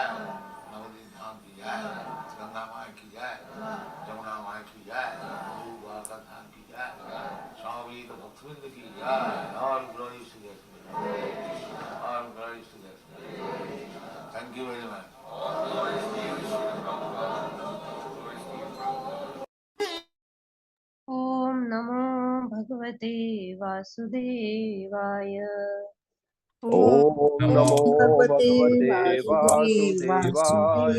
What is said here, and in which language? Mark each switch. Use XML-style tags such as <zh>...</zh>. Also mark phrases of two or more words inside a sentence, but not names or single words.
<hi>नवदीप धाम की जय। गंगा माई की जय। जमुना माई की जय। द्वारका धाम की जय। स्वामी भक्तवृंद की जय।</hi> <en>और glory to the और glory to the. thank you very much.</en> <sa>ओम नमो भगवते वासुदेवाय। ओम नमो भगवते वासुदेवाय।</sa>